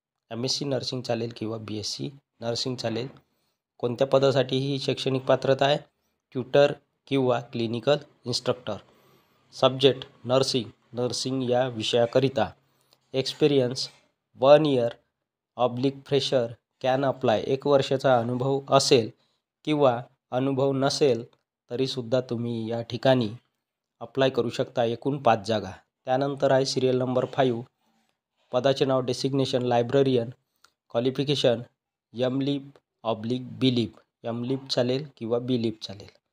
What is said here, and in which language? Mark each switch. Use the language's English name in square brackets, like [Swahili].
[Marathi] MSc nursing चालेल किंवा BSc nursing चालेल। कोणत्या पदासाठी ही शैक्षणिक पात्रता आहे? ट्यूटर किंवा क्लिनिकल इन्स्ट्रक्टर। सब्जेक्ट नर्सिंग या विषयाकरिता। [English] experience 1 year oblique fresher can apply, [Marathi] 1 वर्षाचा अनुभव असेल किंवा अनुभव नसेल तरीसुद्धा तुम्ही या ठिकाणी अप्लाय करू शकता। एकूण 5 जागा। त्यानंतर आहे सिरियल नंबर 5 पदाचे नाव designation librarian, qualification MLib oblique BLib, MLib चालेल किंवा BLib चालेल।